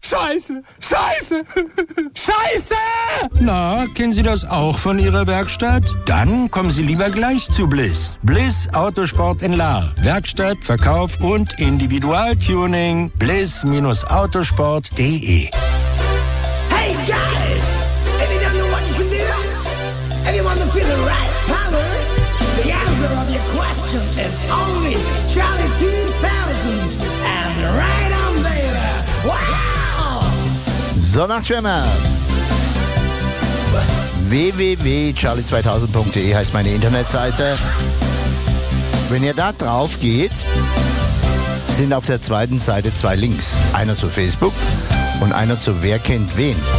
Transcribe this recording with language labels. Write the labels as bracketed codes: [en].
[de] Scheiße! Scheiße! Scheiße! Na, kennen Sie das auch von Ihrer Werkstatt? Dann kommen Sie lieber gleich zu Bliss. Bliss Autosport in Lahr. Werkstatt, Verkauf und Individualtuning. bliss-autosport.de. [en] Hey, guys! If you want to feel the right power, the answer of your question is only Charlie 2000 and right on there. Wow! [de] So, Nachtschwimmer. www.charlie2000.de heißt meine Internetseite. Wenn ihr da drauf geht, sind auf der zweiten Seite zwei Links. Einer zu Facebook und einer zu Wer kennt wen.